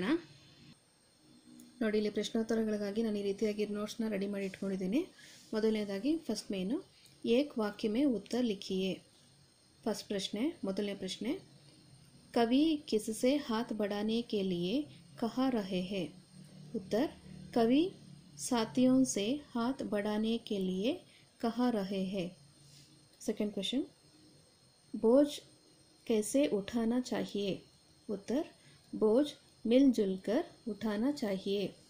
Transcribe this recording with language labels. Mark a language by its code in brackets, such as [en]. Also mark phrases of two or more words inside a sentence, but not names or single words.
[kn] ನೋಡಿ, ಇಲ್ಲಿ ಪ್ರಶ್ನೋತ್ತರಗಳಿಗಾಗಿ ನಾನು ಈ ರೀತಿಯಾಗಿ ನೋಟ್ಸ್ನ ರೆಡಿ ಮಾಡಿ ಇಟ್ಕೊಂಡಿದ್ದೀನಿ. ಮೊದಲನೇದಾಗಿ ಫಸ್ಟ್ ಮೇನು, [hi] एक वाक्य में उत्तर लिखिए. [kn] ಫಸ್ಟ್ ಪ್ರಶ್ನೆ, ಮೊದಲನೇ ಪ್ರಶ್ನೆ, [hi] कवि किससे हाथ बढ़ाने के लिए कहा रहे हैं. उत्तर, कवि साथियों से हाथ बढ़ाने के लिए कहा रहे हैं. [en] second question, [hi] बोझ कैसे उठाना चाहिए. उत्तर, बोझ मिलजुल कर उठाना चाहिए.